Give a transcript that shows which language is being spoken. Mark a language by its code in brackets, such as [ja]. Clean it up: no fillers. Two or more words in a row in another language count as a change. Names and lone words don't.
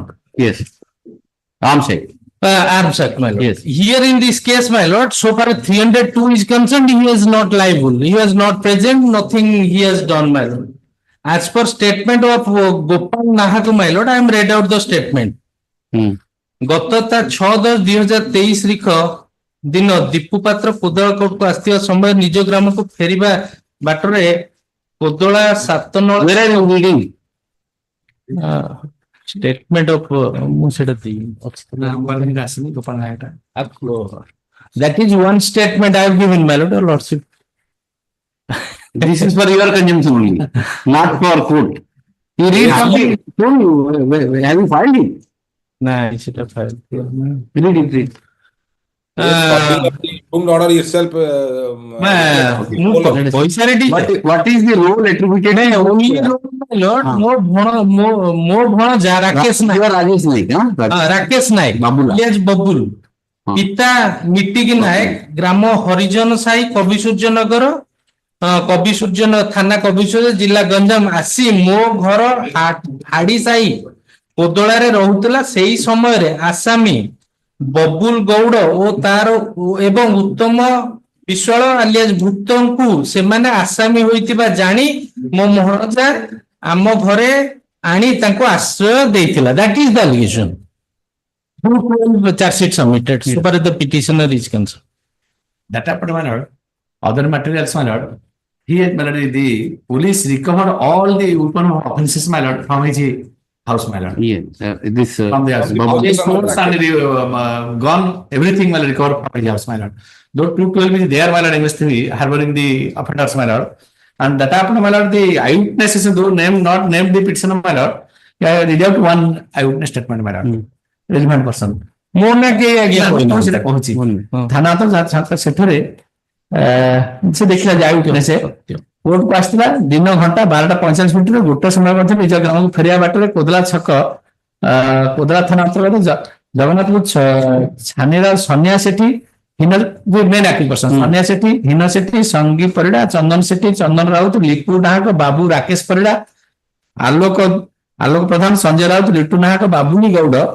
[en] Yes. Arms Act. Arms Act, my lord. Yes. Here in this case, my lord, so far as 302 is concerned, he is not liable. He was not present, nothing he has done, my lord. As per statement of Gopal Nahak, my lord, I am read out the statement. Hmm. [or] ଗତ 6/10/2023 ଦିନ ଦୀପୁ ପାତ୍ର କୋଦଳା କୋର୍ଟକୁ ଆସିଥିବା ସମୟରେ ନିଜ ଗ୍ରାମକୁ ଫେରିବା ବାଟରେ କୋଦଳା 7 ନଳ [en] Where are you reading? statement of [or] ମୁଁ ସେଟା ଆସିନି ଗୋପାଳ ନାୟକଟା। [en] that is one statement I have given, my lord, your lordship. This is for your consumption only, not for court. You read something, told you, have you filed it? [or] ନାଇଁ ସେଟା file [en] Read it, read. Order yourself. [or] ମୁଁ ପଇସାରେ [en] What is the role attributed? [or] ଲର୍ଡ ମୋ ଭଣଜା ରାକେଶ ନାୟକ, ରାଜେଶ ନାୟକ, ରାକେଶ ନାୟକ, ବାବୁଲା। alias ବବୁଲ, ପିତା ମିଟିକି ନାୟକ, ଗ୍ରାମ ହରିଜନ ସାହି, କବିସୂର୍ଯ୍ୟ ନଗର, କବିସୂର୍ଯ୍ୟ ଥାନା କବିସୂର୍ଯ୍ୟ, ଜିଲ୍ଲା ଗଞ୍ଜାମ ଆସି ମୋ ଘର ହାଡି ସାହି କୋଦଳାରେ ରହୁଥିଲା। ସେଇ ସମୟରେ ଆସାମୀ ବବୁଲ ଗୌଡ ଓ ତାର ଏବଂ ଉତ୍ତମ ବିଶ୍ୱାଳ ଆଲିଆସ ଭୁକ୍ତଙ୍କୁ ସେମାନେ ଆସାମୀ ହୋଇଥିବା ଜାଣି ମୋ ଭଣଜା ଆମ ଘରେ ଆଣି ତାଙ୍କୁ ଆଶ୍ରୟ ଦେଇଥିଲା। [en] That is the allegation. 212 charge sheet submitted, so far as the petitioner is concerned. That happened, my lord. Other materials, my lord. Here, my lord, the police recovered all the weapon offences, my lord, from his house, my lord. Yes, this From the house. All the swords and the gun, everything, my lord, recovered from his house, my lord. Though 212 is there, my lord, investigating, harboring the offenders, my lord. And that happened, my lord, the eyewitnesses, though not named the petitioner, my lord. I read out one eyewitness statement, my lord. Relevant person. [or] ମୋ ନା କେହି ଆଜ୍ଞା ମୁଁ ସେଟା କହୁଛି ଥାନା ତ ସେଠାରେ ସେ ଦେଖିଲା ଯାଉଥିଲେ ସେ କୋର୍ଟକୁ ଆସିଥିଲା ଦିନ ଘଣ୍ଟା 12:45 ଗୋଟେ ସମୟ ମଧ୍ୟ ନିଜ ଗ୍ରାମକୁ ଫେରିବା ବାଟରେ କୋଦଳା ଛକ କୋଦଳା ଥାନା ଅନ୍ତର୍ଗତ ଜଗନ୍ନାଥପୁର ଛାନିର ସନ୍ୟା ସେଠୀ [en] main acting person [or] ସନ୍ୟା ସେଠୀ, ହୀନ ସେଠୀ, ସଙ୍ଗୀ ପରିଡ଼ା, ଚନ୍ଦନ ସେଠୀ, ଚନ୍ଦନ ରାଉତ, ଲିପୁ ନାହକ, ବାବୁ ରାକେଶ ପରିଡ଼ା, ଆଲୋକ ପ୍ରଧାନ, ସଞ୍ଜୟ ରାଉତ, ଲିଟୁ ନାହକ, ବାବୁନି ଗୌଡ,